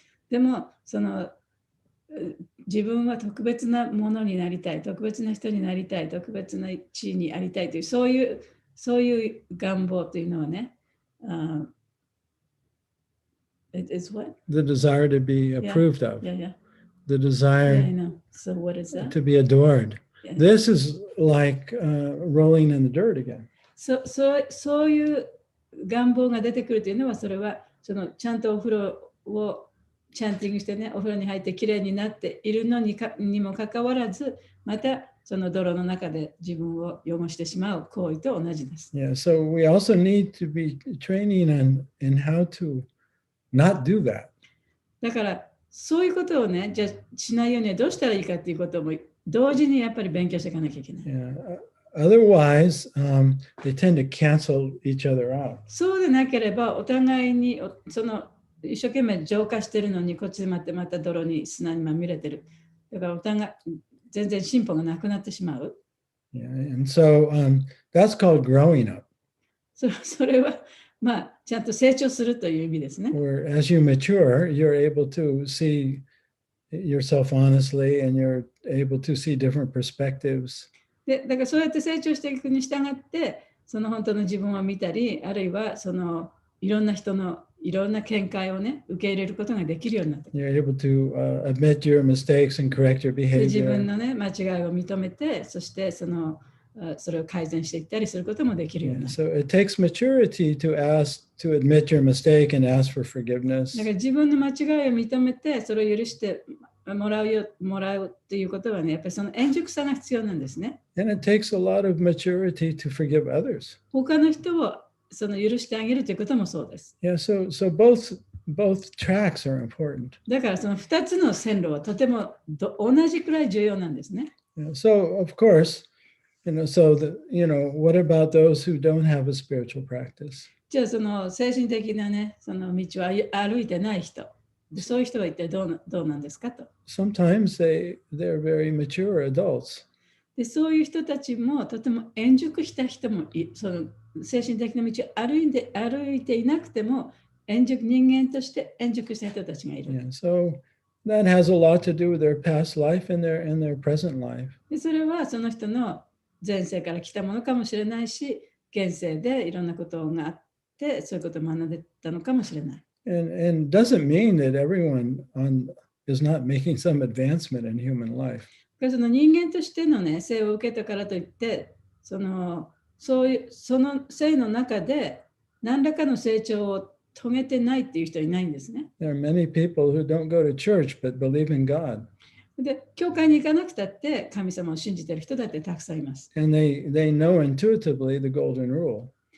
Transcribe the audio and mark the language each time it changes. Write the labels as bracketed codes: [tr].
[ja] でも、自分は特別なものになりたい、特別な人になりたい、特別な地位にありたいという、そういう願望というのはね、 [en] It's what? The desire to be approved of. Yeah. The Yeah, I desire know. So what is that? to be adored. Yeah. This is like rolling in the dirt again. [ja] そういう願望が出てくるというのは、それはそのちゃんとお風呂をチャンティングしてね、お風呂に入ってきれいになっているのにもかかわらず、またその泥の中で自分を汚してしまう行為と同じです。 [en] Yeah, so we also need to be training in how to not do that. [ja] だからそういうことをね、じゃあしないようにはどうしたらいいかっていうことも同時にやっぱり勉強していかなきゃいけない。 [en] Yeah. Otherwise, they tend to cancel each other out. [ja] そうでなければお互いにその一生懸命浄化してるのにこっちでまた泥に砂にまみれてる。だからお互い全然進歩がなくなってしまう。 [en] Yeah, and so that's called growing up. [ja] それはまあちゃんと成長するという意味ですね。 [en] Where as you mature, you're able to see yourself honestly, and you're able to see different perspectives. [ja] でだからそうやって成長していくに従って、その本当の自分を見たり、あるいはそのいろんな人のいろんな見解をね、受け入れることができるようになってくる。 [en] You're able to admit your mistakes and correct your [ja] で自分 [en] behavior. [ja] のね、間違いを認めて、そしてそれを改善していったりすることもできるように [en] Yeah, [ja] なる。 [en] so it takes maturity to admit your mistake and ask for forgiveness. [ja] だから自分の間違いを認めて、それを許してもらうっていうことはね、やっぱりその円熟さが必要なんですね。 [en] And it takes a lot of maturity to forgive others. [ja] 他の人をその許してあげるということもそうです。 [en] Yeah, so both tracks are important. [ja] だからその2つの線路はとても同じくらい重要なんですね。 [en] Yeah, so of course, what about those who don't have a spiritual practice? [ja] じゃあその精神的なね、その道を歩いてない人、でそういう人は一体どうなんですかと。 [en] Sometimes they're very mature adults. [ja] でそういう人たちもとても円熟した人もその精神的な道を歩いていなくても人間として円熟した人たちがいる。 [en] Yeah, so that has a lot to do with their past life and their present life. [ja] でそれはその人の前世から来たものかもしれないし、現世でいろんなことがあってそういうことを学んでたのかもしれない。 [en] And doesn't mean that everyone is not making some advancement in human life. [ja] その人間としてのね、生を受けたからといって、その生の中で何らかの成長を遂げてないっていう人はいないんですね。 [en] There are many people who don't go to church but believe in God. [ja] で、教会に行かなくたって神様を信じている人だってたくさんいます。 [en] And they know intuitively the golden rule.